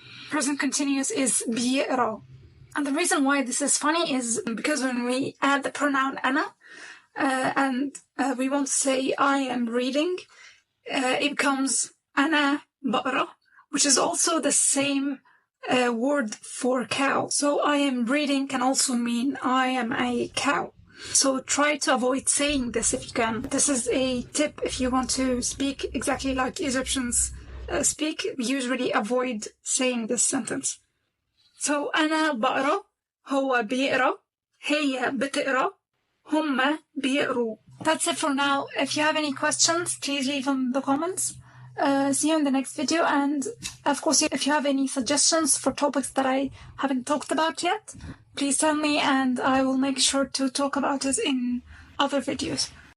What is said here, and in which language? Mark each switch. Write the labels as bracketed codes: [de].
[en] Present continuous is بيقرأ. And the reason why this is funny is because when we add the pronoun أنا, and we want to say I am reading, it becomes [ar] أنا بقرأ, [en] which is also the same word for cow. So I am reading can also mean I am a cow. So try to avoid saying this if you can. This is a tip if you want to speak exactly like Egyptians speak. Usually avoid saying this sentence. So [ar] أنا بقرأ, هو بيقرأ, هي بتقرأ, هم بيقروا. [en] That's it for now. If you have any questions, please leave them in the comments. See you in the next video, and of course if you have any suggestions for topics that I haven't talked about yet, please tell me and I will make sure to talk about it in other videos.